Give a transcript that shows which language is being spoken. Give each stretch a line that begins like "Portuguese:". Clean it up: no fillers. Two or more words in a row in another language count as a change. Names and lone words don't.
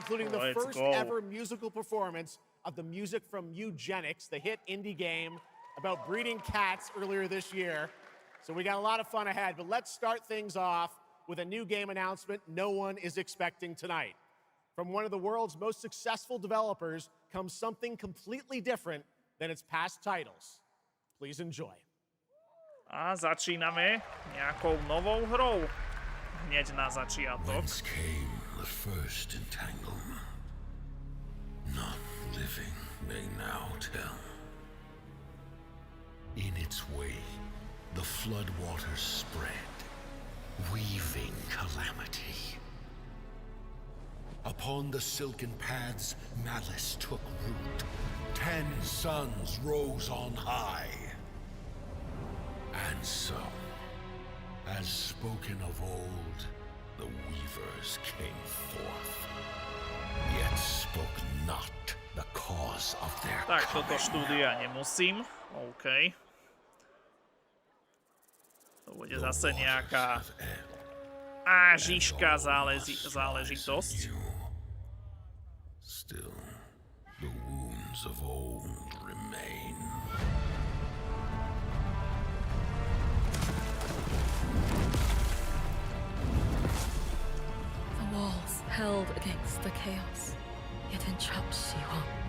English: including the first ever musical performance of the music from Eugenics, the hit indie game about breeding cats earlier this year. So we got a lot of fun ahead, but let's start things off with a new game announcement no one is expecting tonight. From one of the world's most successful developers comes something completely different than its past titles. Please enjoy.
Slovak: A začíname nejakou novou hrou. Hneď na začiatok.
English: Whence came the first entanglement? None living may now tell. In its way, the flood waters spread, weaving calamity. Upon the silken paths, malice took root. 10 suns rose on high. And so, as spoken of old, the weavers came forth, yet spoke not the cause of their
Slovak: Tak,
English: coming.
Slovak: toto štúdia nemusím. OK. To bude zase nejaká ážiška záležitosť.
English: Still, the wounds of old remain. The walls held against the chaos, yet entrapped Shiva.